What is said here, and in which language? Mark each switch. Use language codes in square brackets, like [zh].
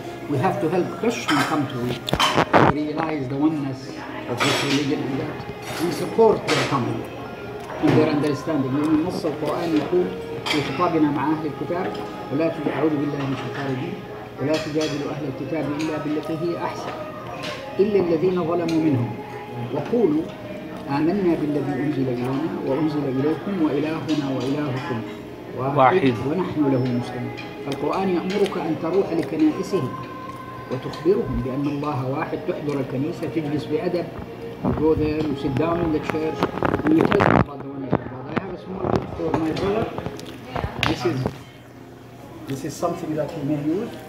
[en] We have to help Christians come to realize the oneness of this religion, and that we support their coming and their understanding. [ar] لأن نص القرآن يقول في خطابنا مع أهل الكتاب ولا أعوذ بالله من الشيطان الرجيم ولا تجادلوا أهل الكتاب إلا بالتي هي أحسن إلا الذين ظلموا منهم وقولوا آمنا بالذي أنزل إلينا وأنزل إليكم وإلهنا وإلهكم واحد ونحن له مسلمون. فالقرآن يأمرك أن تروح لكنائسه وتخبرهم بأن الله واحد، تحضر الكنيسة، تجلس بأدب، [en] you go there, you sit down in the church, and you tell them about the oneness of God. I have a small gift for my brother. This is something that he may use.